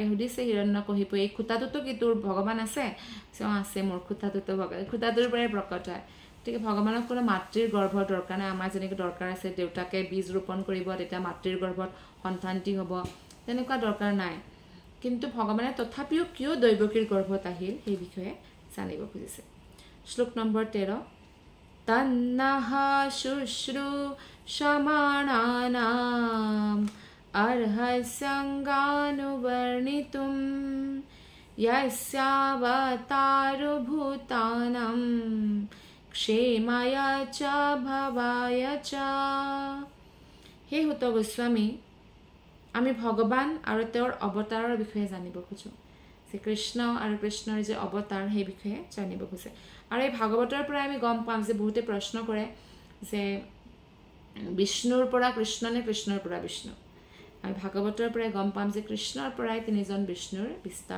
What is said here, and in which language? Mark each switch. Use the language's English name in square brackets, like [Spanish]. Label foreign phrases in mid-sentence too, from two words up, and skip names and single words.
[Assamese] সুধিছে হিৰণ্যকশিপু এই খুঁটাটোতো কি তোৰ ভগৱান আছে আছে মোৰ খুঁটাটোতো ভগৱান খুঁটাটোৰ পৰাই প্ৰকট হয় গতিকে ভগৱানক কোনো মাতৃৰ গৰ্ভৰ দৰকাৰ নাই আমাৰ যেনেকৈ দৰকাৰ আছে দেউতাকে বীজ ৰোপণ কৰিব তেতিয়া মাতৃৰ গৰ্ভত সন্তানটি হ'ব তেনেকুৱা দৰকাৰ নাই কিন্তু ভগৱানে তথাপিও কিয় দৈৱকীৰ গৰ্ভত আহিল সেই বিষয়ে জানিব খুজিছে শ্লোক নম্বৰ 13 তন্নঃ [Sanskrit] শুশ্ৰূষমাণানাম अर्हसङ्गानुवर्णितुं यस्यावतारो भूतानां क्षेमाय च भवाय च हे हुत गोस्वामी [Assamese] আমি ভগৱান আৰু তেওঁৰ অৱতাৰৰ বিষয়ে জানিব খুজো যে কৃষ্ণ আৰু কৃষ্ণৰ যে অৱতাৰ সেই বিষয়ে জানিব খুজে আৰু এই ভাগৱতৰ পৰা আমি গম পাম যে বহুতে প্ৰশ্ন কৰে যে বিষ্ণুৰ পৰা কৃষ্ণ নে কৃষ্ণৰ পৰা বিষ্ণু আমি ভাগৱতৰ পৰাই গম পাম যে কৃষ্ণৰ পৰাই তিনিজন বিষ্ণুৰ বিস্তাৰ